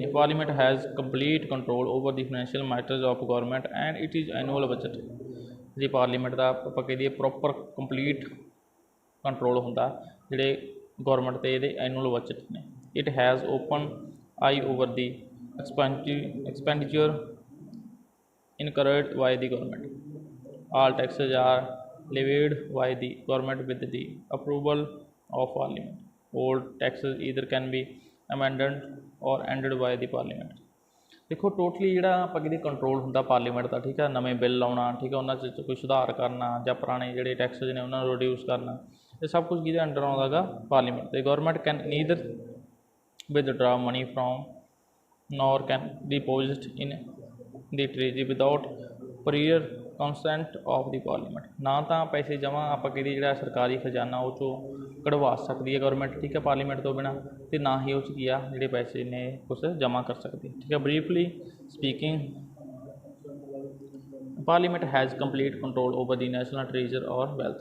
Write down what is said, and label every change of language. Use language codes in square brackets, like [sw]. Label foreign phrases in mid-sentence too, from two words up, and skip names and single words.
[en] Parliament has complete control over the financial matters of government and it is annual budget. [pa] ਜਿਹੜੀ ਪਾਰਲੀਮੈਂਟ ਦਾ ਆਪਾਂ ਕਹਿ ਦਈਏ [en] proper complete control [pa] ਹੁੰਦਾ ਜਿਹੜੇ ਗੌਰਮੈਂਟ 'ਤੇ ਇਹਦੇ [en] annual budget [pa] ਨੇ। [en] it has open eye over the expenditure incurred by the government. All taxes are levied by the government with the approval of parliament. All taxes either can be amended or ended by the parliament. [pa] ਦੇਖੋ ਟੋਟਲੀ ਜਿਹੜਾ ਆਪਾਂ ਕਹਿੰਦੇ ਕੰਟਰੋਲ ਹੁੰਦਾ ਪਾਰਲੀਮੈਂਟ ਦਾ, ਠੀਕ ਹੈ, ਨਵੇਂ ਬਿੱਲ ਲਾਉਣਾ, ਠੀਕ ਹੈ, ਉਹਨਾਂ 'ਚ ਕੋਈ ਸੁਧਾਰ ਕਰਨਾ ਜਾਂ ਪੁਰਾਣੇ ਜਿਹੜੇ ਟੈਕਸਿਸ ਨੇ ਉਹਨਾਂ ਨੂੰ ਰਿਡਿਊਸ ਕਰਨਾ, ਇਹ ਸਭ ਕੁਝ ਕਿਹਦੇ ਅੰਡਰ ਆਉਂਦਾ ਹੈਗਾ? [en] ਪਾਰਲੀਮੈਂਟ। ਤੇ government can neither withdraw money from nor can deposit in the treasury without prior consent of the parliament। [pa] ਨਾ ਤਾਂ ਪੈਸੇ ਜਮ੍ਹਾਂ ਆਪਾਂ ਕਹਿੰਦੇ ਜਿਹੜਾ ਸਰਕਾਰੀ ਖਜ਼ਾਨਾ ਉਹ ਚੋਂ ਕਢਵਾ ਸਕਦੀ ਹੈ ਗੌਰਮੈਂਟ, ਠੀਕ ਹੈ, ਪਾਰਲੀਮੈਂਟ ਤੋਂ ਬਿਨਾਂ, ਅਤੇ ਨਾ ਹੀ ਉਹ 'ਚ ਕੀ ਆ ਜਿਹੜੇ ਪੈਸੇ ਨੇ ਕੁਛ ਜਮ੍ਹਾਂ ਕਰ ਸਕਦੀ, ਠੀਕ ਹੈ। [en] Briefly speaking, parliament has complete control over the national treasure or wealth.